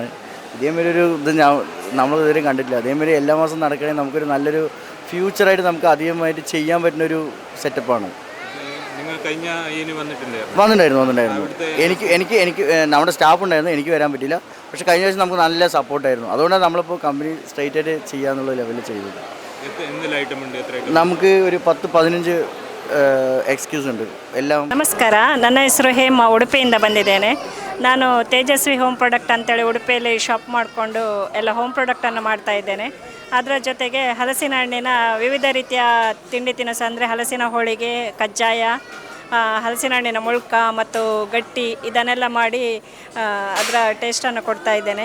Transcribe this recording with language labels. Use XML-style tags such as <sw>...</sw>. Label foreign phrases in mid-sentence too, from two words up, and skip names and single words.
<ml>ഇതേമാതിരി ഒരു ഇത് നമ്മളിതുവരെയും കണ്ടിട്ടില്ല. അതേമാതിരി എല്ലാ മാസം നടക്കുകയാണെങ്കിൽ നമുക്കൊരു നല്ലൊരു ഫ്യൂച്ചറായിട്ട് നമുക്ക് അധികമായിട്ട് ചെയ്യാൻ പറ്റുന്നൊരു സെറ്റപ്പാണ്. വന്നിട്ടുണ്ടായിരുന്നു. എനിക്ക് നമ്മുടെ സ്റ്റാഫ് ഉണ്ടായിരുന്നു, എനിക്ക് വരാൻ പറ്റില്ല. പക്ഷേ കഴിഞ്ഞ ദിവസം നമുക്ക് നല്ല സപ്പോർട്ടായിരുന്നു. അതുകൊണ്ടാണ് നമ്മളിപ്പോൾ കമ്പനി സ്ട്രൈറ്റ് ആയിട്ട് ചെയ്യാന്നുള്ള ലെവലിൽ ചെയ്തത്. നമുക്ക് ഒരു 10-15 എക്സ്ക്യൂസ് ഉണ്ട് എല്ലാ.</ml> <kn>ನಮಸ್ಕಾರ, ನನ್ನ ಹೆಸರು ಹೇಮ, ಉಡುಪಿಯಿಂದ ಬಂದಿದ್ದೇನೆ. ನಾನು ತೇಜಸ್ವಿ ಹೋಮ್ ಪ್ರಾಡಕ್ಟ್ ಅಂತೇಳಿ ಉಡುಪಿಯಲ್ಲಿ ಶಾಪ್ ಮಾಡಿಕೊಂಡು ಎಲ್ಲ ಹೋಮ್ ಪ್ರಾಡಕ್ಟನ್ನು ಮಾಡ್ತಾ ಇದ್ದೇನೆ. ಅದರ ಜೊತೆಗೆ ಹಲಸಿನ ಹಣ್ಣಿನ ವಿವಿಧ ರೀತಿಯ ತಿಂಡಿ ತಿನಿಸು ಅಂದರೆ ಹಲಸಿನ ಹೋಳಿಗೆ, ಕಜ್ಜಾಯ ಹಲಸಿನ ಹಣ್ಣಿನ ಮುಳ್ಕ ಮತ್ತು ಗಟ್ಟಿ ಇದನ್ನೆಲ್ಲ ಮಾಡಿ ಅದರ ಟೇಸ್ಟನ್ನು ಕೊಡ್ತಾ ಇದ್ದೇನೆ.</kn>